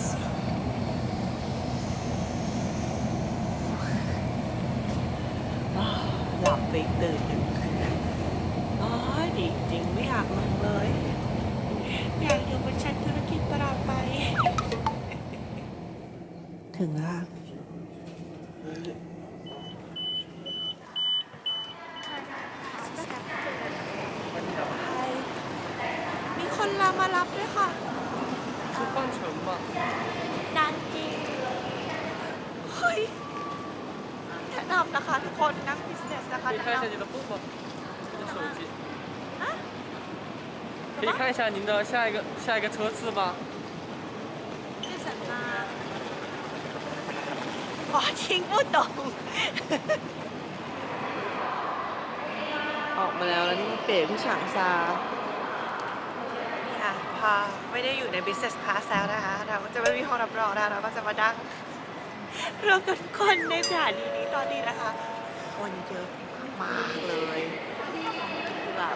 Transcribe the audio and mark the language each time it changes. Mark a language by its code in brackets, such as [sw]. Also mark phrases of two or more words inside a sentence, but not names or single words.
[th] หลับไปตื่นหนึ่งคืนอ๋อดีจริงไม่อยากลงเลยอยากอยู่เป็นชั้นธุรกิจตลอดไป ถึงแล้วค่ะมีคนมารับด้วยค่ะ [zh] 是换乘吗？ [th] นานจริงเฮ้ยแนะนำนะคะทุกคนนักบิสเนสนะคะ [zh] 可以看一下你的户口，你的手机。可以看一下您的下一个车次吗？是什么我听不懂 [th] ออกมาแล้วนี่เปลี่ยนที่ฉางซานี่ค่ะพอไม่ได้อยู่ใน [en] business class [th] แล้วนะคะเราก็จะไม่มีห้องรับรองนะเราก็จะมานั่งรวมกันคนในสถานีนี้ตอนนี้นะคะคนเยอะมากเลย